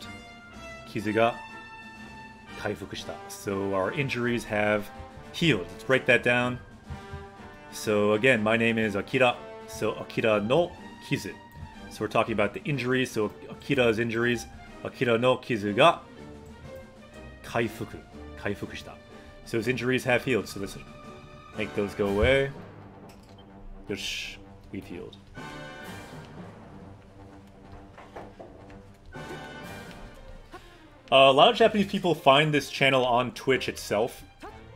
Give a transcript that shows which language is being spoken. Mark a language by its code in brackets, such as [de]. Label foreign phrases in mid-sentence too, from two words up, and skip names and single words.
[ja] 傷が回復した. [en] So our injuries have healed. Let's break that down. So again, my name is Akira. [ja] So アキラの傷. [en] So we're talking about the injuries. So Akira's injuries. [ja] アキラの傷が回復した. [en] So his injuries have healed. So let's make those go away. Yosh, we've healed. A lot of Japanese people find this channel on Twitch itself.